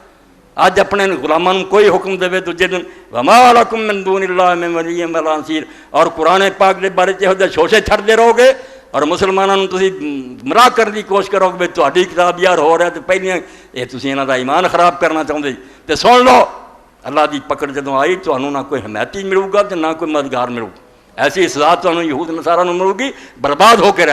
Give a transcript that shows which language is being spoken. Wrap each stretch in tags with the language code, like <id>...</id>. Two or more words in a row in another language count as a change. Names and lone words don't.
<pa>اج اپنے غلاماں نوں کوئی حکم دے دوجے دن</pa> <ar>وما لکم من دون اللہ من ولی ولا نصیر،</ar> <pa>اور قرآن پاک دے بارے چ شوشے چھڑدے رہو گے اور مسلمانوں تسی گمراہ کرنے کی کوشش کرو کہ تہاڈی کتاب یار ہو رہا ہے، تو پہلیاں یہ تسی انہاں دا ایمان خراب کرنا چاہتے تو سن لو اللہ دی پکڑ جدوں آئی</pa> <ur>تمہیں نہ کوئی حمایتی ملے گا تو نہ کوئی مددگار ملے گا، ایسی سزا تمہیں</ur> <pa>یہود نصارہ نوں ملے گی، برباد ہو کے</pa>